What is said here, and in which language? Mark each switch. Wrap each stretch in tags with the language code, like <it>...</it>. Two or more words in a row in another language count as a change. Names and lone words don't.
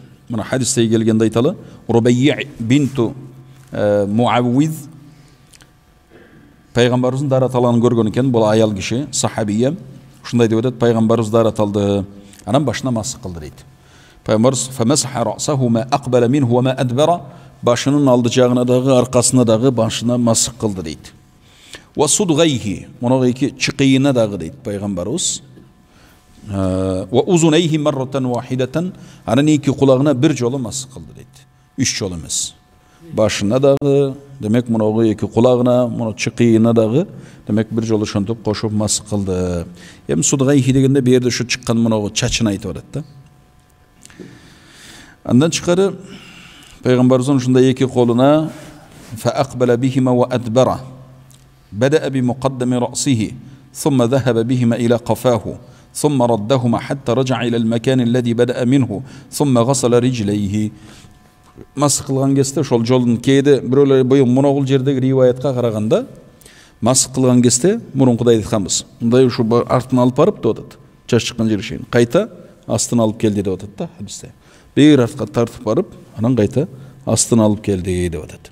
<ky>Мына хадисте келгенде айталы, Рубайя бинту Муаввиз пайгамбарыбыздын дараталанын көргөн экен, бул аял киши, сахабия. Ушундай деп атат, пайгамбарыбыз дараталды, анан башына масых кылды дейт. Пайгамбарыбыз</ky> <ar>فمسح رأسه ما أقبل منه وما أدبر,</ar> <ky>башынын алды жагына дагы, аркасына дагы башына масых кылды дейт.</ky> <ar>وصدغيه,</ar> <ky>мунагы эки чыкыйына дагы дейт пайгамбарыбыз.</ky> <ar>وأذنيه مرة واحدة,</ar> <ky>анан эки кулагына бир жолу масых кылды дейт. 3 жолу эмес. Башына дагы, демек мунагы эки кулагына, муну чыкыйына дагы, демек бир жолу ошентип кошуп масых кылды. Эми судгайхи дегенде бу жерде ушу чыккан мунагы чачын айтып атат да. Андан тышкары пайгамбарыбыздын ушундай эки колуна</ky> <ar>فأقبل بهما وأدبر بدأ بمقدم رأسه ثم ذهب بهما إلى قفاه, ثم ردهما حتى رجع إلى المكان الذي بدأ منه ثم غسل رجليه.</ar> <ky>Масых кылган кезде ошол жолдун кээде бирөөлөр боюн моногул жердеги риваятка караганда масых кылган кезде мурункудай айтканбыз. Мындай ушу артын алып барып деп атат. Чаш чыккан жери шейин кайта астын алып келди деп атат да хадисте. Бир артка тартып барып, анан кайта астын алып келди деп атат.</ky>